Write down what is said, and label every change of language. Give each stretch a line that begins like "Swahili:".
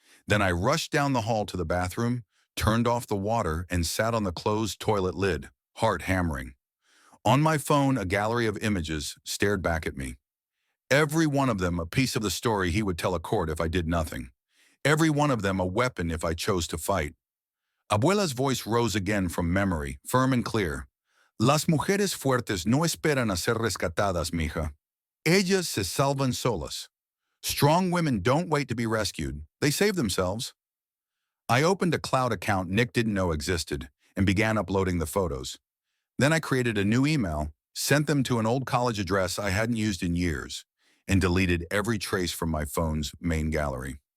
English: Then I rushed down the hall to the bathroom, turned off the water, and sat on the closed toilet lid, heart hammering. On my phone, a gallery of images stared back at me. Every one of them a piece of the story he would tell a court if I did nothing. Every one of them a weapon if I chose to fight. Abuela's voice rose again from memory, firm and clear.
Spanish: "Las mujeres fuertes no esperan a ser rescatadas, mija. Ellas se salvan solas.
English: Strong women don't wait to be rescued. They save themselves." I opened a cloud account Nick didn't know existed and began uploading the photos. Then I created a new email, sent them to an old college address I hadn't used in years, and deleted every trace from my phone's main gallery.